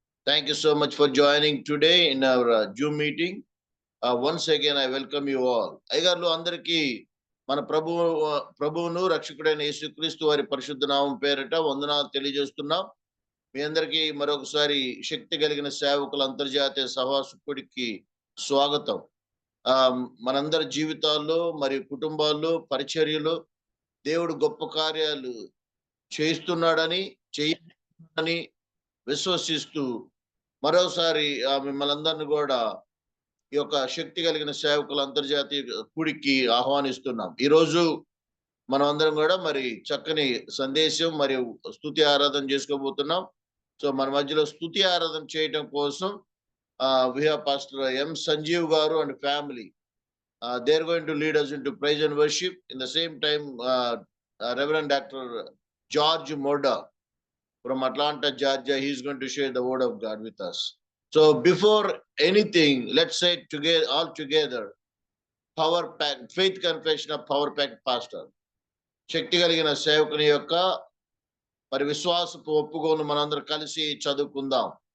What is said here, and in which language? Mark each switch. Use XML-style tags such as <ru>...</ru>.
<en>Thank you so much for joining today in our Zoom meeting. Once again, I welcome you all.</en> <te>అయ్యగారులు అందరికీ మన ప్రభువును రక్షకుడైన యేసుక్రీస్తు వారి పరిశుద్ధ నామం పేరిట వందనాలు తెలియజేస్తున్నాం. మీ అందరికీ మరొకసారి శక్తి కలిగిన సేవకుల అంతర్జాతీయ సహవాసుడికి స్వాగతం. మనందరి జీవితాల్లో మరియు కుటుంబాల్లో పరిచర్యలో దేవుడు గొప్ప కార్యాలు చేస్తున్నాడని విశ్వసిస్తూ మరోసారి మిమ్మల్ని అందరిని కూడా ఈ యొక్క శక్తి కలిగిన సేవకుల అంతర్జాతీయ కూడికి ఆహ్వానిస్తున్నాం. ఈరోజు మనం అందరం కూడా మరి చక్కని సందేశం మరియు స్తుతి ఆరాధన చేసుకోబోతున్నాం. సో మన మధ్యలో స్తుతి ఆరాధన చేయటం కోసం</te> <en>we have Pastor M. Sanjeev garu and family. They are going to lead us into praise and worship. In the same time, Reverend Dr. George Moda from Atlanta, Georgia, he is going to share the word of God with us. So before anything, let's say all together, Power Packed Faith Confession of Power Packed Pastor.</en> <te>శక్తి కలిగిన సేవకుని యొక్క మరి విశ్వాసపు ఒప్పుకోను మనందరం కలిసి చదువుకుందాం.</te>